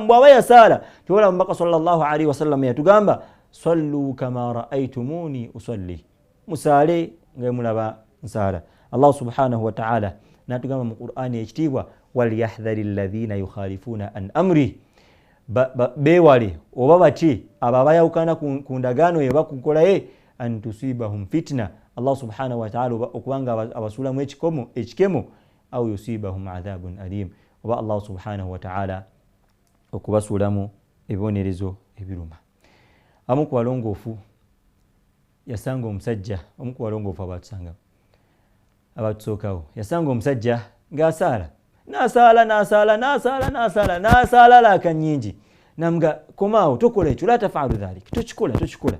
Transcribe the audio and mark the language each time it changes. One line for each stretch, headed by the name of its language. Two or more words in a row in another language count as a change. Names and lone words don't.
Ganda: Bw'aba yasaala tewala omubaka
Arabic: صلى الله عليه و سلم
Ganda: yatugamba
Arabic: صلوا كما رأيتموني أصلي,
Ganda: musaale ngemulaba nsala. Allah
Arabic: سبحانه و تعالى
Ganda: natugamba mu Qur'ani ekitibwa
Arabic: وليحذر الذين يخالفون عن أمري,
Ganda: bewale oba bati ababayawukana ku ndagaano ye bakukolaye
Arabic: أن تصيبهم فتنة,
Ganda: Allah
Arabic: سبحانه و تعالى
Ganda: okubanga abasulamu ekikemo
Arabic: أو يصيبهم عذاب أليم,
Ganda: oba Allah
Arabic: سبحانه و تعالى
Ganda: okubasulamu ebibonerezo ebiruma. Amu ku balongoofu yasanga omusajja, omu ku balongoofu abatusookawo yasanga omusajja ng'asaala n'asaala laaka nnyingi, namuga komaawo tokola ekyo,
Arabic: لا تفعل ذلك,
Ganda: tokikola.